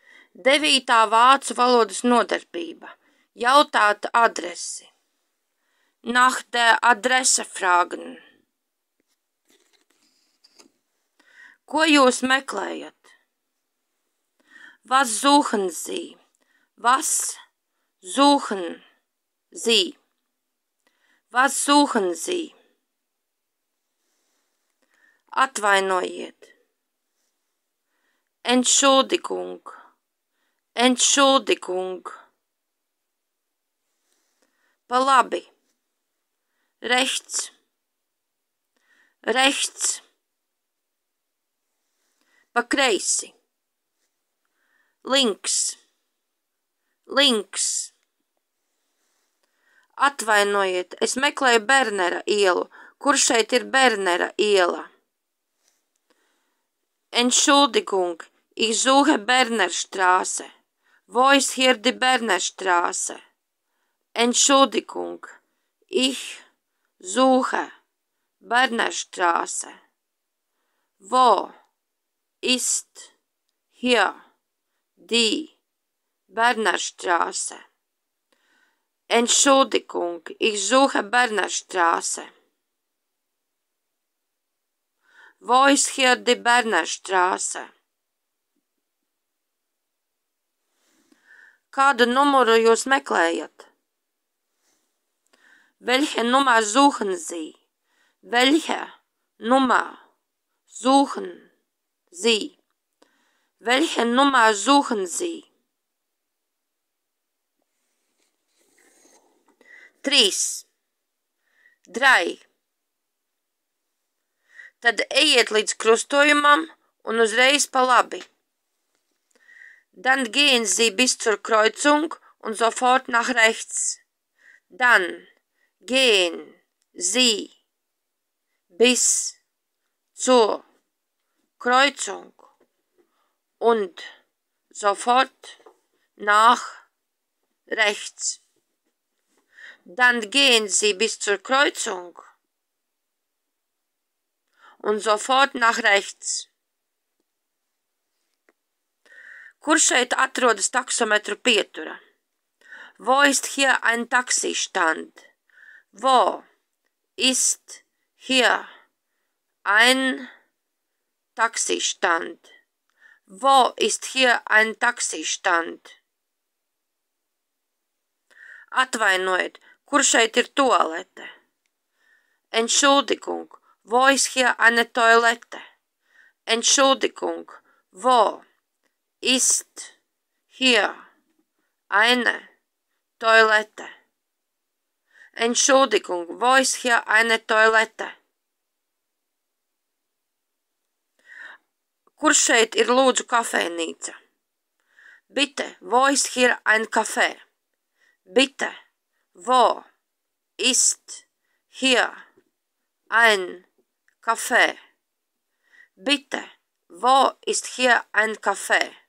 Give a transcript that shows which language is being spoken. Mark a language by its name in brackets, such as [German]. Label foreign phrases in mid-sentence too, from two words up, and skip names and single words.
[Latvian] 9. vācu valodas nodarbība. Jautāt adresi. [German] Nach der Adresse fragen. [Latvian] Ko jūs meklējat? [German] Was suchen Sie? Was suchen Sie? Was suchen Sie? Atvainojiet. Entschuldigung. Entschuldigung. [Latvian] Pa labi. [German] Rechts. Rechts. [Latvian] Pa kreisi. [German] Links. Links. [Latvian] Atvainojiet, es meklēju Bernera ielu. Kur šeit ir Bernera iela? [German] Entschuldigung, ich suche Bernerstraße. Wo ist hier die Bernerstraße? Entschuldigung, ich suche Bernerstraße. Wo ist hier die Bernerstraße? Entschuldigung, ich suche Bernerstraße. Wo ist hier die Bernerstraße? [Latvian] Kādu numuru jūs meklējat? [German] Welche Nummer suchen Sie? Welche Nummer suchen Sie? Welche Nummer suchen Sie? 3. 3. [Latvian] Tad ejiet līdz krustojumam un uzreiz pa labi. [German] Dann gehen Sie bis zur Kreuzung und sofort nach rechts. Dann gehen Sie bis zur Kreuzung und sofort nach rechts. Dann gehen Sie bis zur Kreuzung und sofort nach rechts. [Latvian] Kur šeit atrodas taksometru pietura? [German] Wo ist hier ein Taxistand? Wo ist hier ein Taxistand? Wo ist hier ein Taxistand? [Latvian] Atvainojiet, kur šeit ir toalete? [German] Entschuldigung, wo ist hier eine Toilette? Entschuldigung, wo ist hier eine Toilette? Entschuldigung, wo ist hier eine Toilette? [Latvian] Kur šeit ir lūdzu kafejnīca? [German] Bitte, wo ist hier ein Café? Bitte, wo ist hier ein Café? Bitte, wo ist hier ein Café?